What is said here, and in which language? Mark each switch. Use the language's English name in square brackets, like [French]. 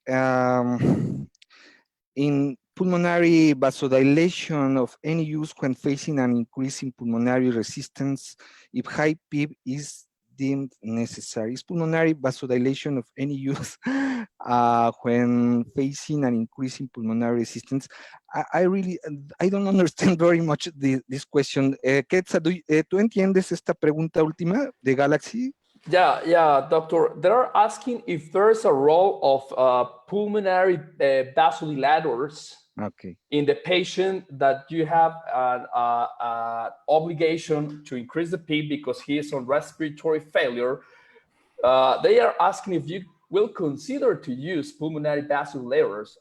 [English] In pulmonary vasodilation of any use when facing an increase in pulmonary resistance, if high PEEP is deemed necessary. Is pulmonary vasodilation of any use when facing an increase in pulmonary resistance? I don't understand very much this question. [Spanish] Ketsa, ¿tú entiendes esta pregunta última de Galaxy? [English] Yeah, doctor. They're asking if there's a role of pulmonary vasodilators in the patient that you have an obligation to increase the PEEP because he is on respiratory failure. They are asking if you will consider to use pulmonary vasodilators.